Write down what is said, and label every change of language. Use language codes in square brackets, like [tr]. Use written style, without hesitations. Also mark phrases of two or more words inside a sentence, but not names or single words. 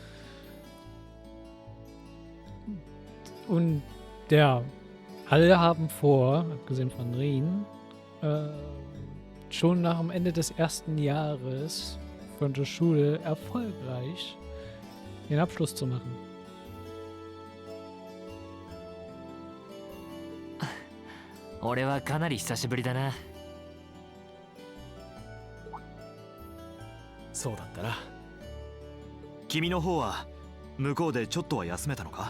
[de] Und ja, alle haben vor, abgesehen von Rien, schon nach dem Ende des 1. Jahres von der Schule erfolgreich den Abschluss zu machen. [ja] 俺はかなり久しぶりだな。そうだったな。君の方は向こうでちょっとは休めたのか？